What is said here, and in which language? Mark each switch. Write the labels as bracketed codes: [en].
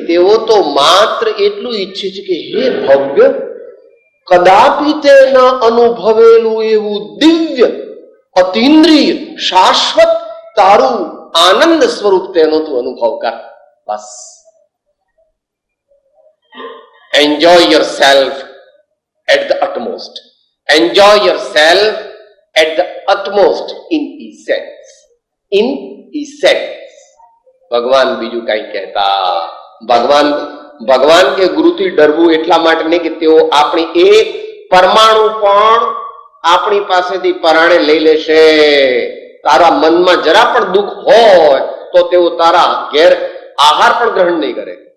[gu] તેઓ તો માત્ર એટલું ઈચ્છે છે કે હે ભવ્ય, કદાપી તે ન અનુભવેલું એવું દિવ્ય અતિન્દ્રિય શાશ્વત તારું આનંદ સ્વરૂપ તેનો તું અનુભવ કર. બસ [en] Enjoy yourself at the utmost. Enjoy yourself at the utmost in essence. In essence. [gu] ભગવાન બીજું કઈ કહેતા? ભગવાન કે ગુરુથી ડરવું એટલા માટે નહીં કે તેઓ આપણી એક પરમાણુ પણ આપણી પાસેથી પરાણે લઈ લેશે. તારા મનમાં જરા પણ દુઃખ હોય તો તેઓ તારા ઘેર આહાર પણ ગ્રહણ નહીં કરે.